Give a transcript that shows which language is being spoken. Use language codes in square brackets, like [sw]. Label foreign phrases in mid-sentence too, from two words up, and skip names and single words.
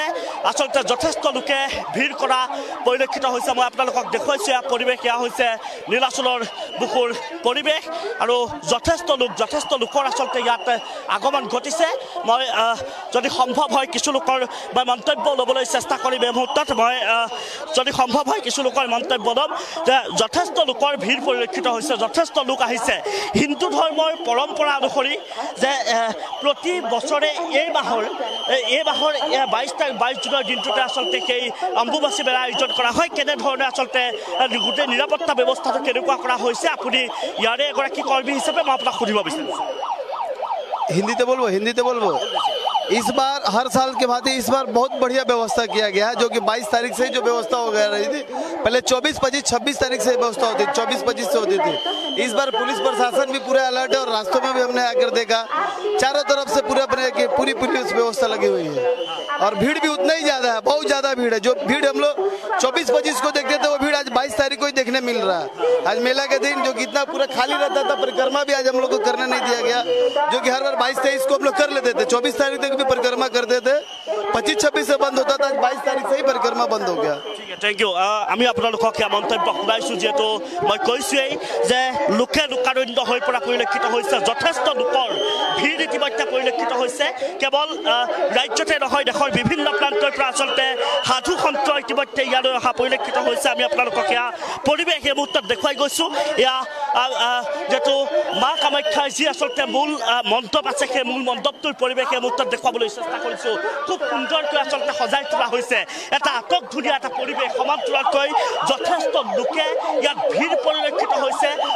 [as] আচলতে যথেষ্ট লোকে ভিৰ কৰা পৰিলক্ষিত হৈছে মই আপোনালোকক দেখুৱাইছোঁ এয়া পৰিৱেশ এয়া হৈছে নীলাচলৰ বুকুৰ পৰিৱেশ আৰু যথেষ্ট লোকৰ আচলতে ইয়াত আগমন ঘটিছে মই যদি সম্ভৱ হয় কিছু লোকৰ মই মন্তব্য ল'বলৈ চেষ্টা কৰিম এই মুহূৰ্তত মই যদি সম্ভৱ হয় কিছু লোকৰ মন্তব্য ল'ম যে যথেষ্ট লোকৰ ভিৰ পৰিলক্ষিত হৈছে যথেষ্ট লোক আহিছে হিন্দু ধৰ্মৰ পৰম্পৰা অনুসৰি যে প্ৰতি বছৰে এই মাহৰ 22 জুনৰ দিনটোতে আচলতে সেই অম্বুবাচী মেলা আয়োজন কৰা হয় কেনেধৰণে আচলতে গোটেই নিৰাপত্তা ব্যৱস্থাটো কেনেকুৱা কৰা হৈছে আপুনি ইয়াৰে এগৰাকী কৰ্মী হিচাপে মই আপোনাক সুধিব বিচাৰিছোঁ [hi] हिंदी बोलबो इस बार हर साल के भांति इस बार बहुत बढ़िया व्यवस्था किया गया है जो कि 22 तारीख से जो व्यवस्था हो गया रही थी पहले 24, 25, 26 तारीख से व्यवस्था होती थी 24, 25 से होती थी इस बार पुलिस प्रशासन भी पूरे अलर्ट है और रास्तों में भी हमने आकर देखा चारों तरफ से पूरी पुलिस व्यवस्था लगी हुई है और भीड़ भी उतना ही ज्यादा है बहुत ज्यादा भीड़ है जो भीड़ हम लोग 24, 25 को देखते थे वो भीड़ आज 22 तारीख को ही देखने मिल रहा है आज मेला के दिन जो कि इतना पूरा खाली रहता था परिक्रमा भी आज हम लोग को करने नहीं दिया गया जो कि हर बार 22, 23 को हम लोग कर लेते थे 24 तारीख तक भी परिक्रमा करते थे 25, 26 से बंद होता था 22 तारीख से ही परिक्रमा बंद हो गया ठीक है [en] thank you [as] আমি আপোনালোকক এই মন্তব্য শুনাইছোঁ যেটো মই কৈছোঁই যে লোকে লোকাৰণ্য হৈ পৰা পৰিলক্ষিত হৈছে যথেষ্ট লোকৰ ভিৰ ইতিমধ্যে পৰিলক্ষিত হৈছে কেৱল ৰাজ্যতে নহয় দেশৰ বিভিন্ন প্ৰান্তৰ পৰা আচলতে সাধু সন্ত ইতিমধ্যে ইয়ালৈ অহা পৰিলক্ষিত হৈছে আমি আপোনালোকক এয়া পৰিৱেশ এই মুহূৰ্তত দেখুৱাই গৈছোঁ এয়া যেটো মা কামাখ্যাৰ যি আচলতে মূল মণ্ডপ আছে সেই মূল মণ্ডপটোৰ পৰিৱেশ এই মুহূৰ্তত দেখুৱাবলৈ চেষ্টা কৰিছোঁ খুব সুন্দৰকৈ আচলতে সজাই তোলা হৈছে এটা আটকধুনীয়া এটা পৰিৱেশ সমান্তৰালকৈ যথেষ্ট লোকে ইয়াত ভিৰ পৰিলক্ষিত হৈছে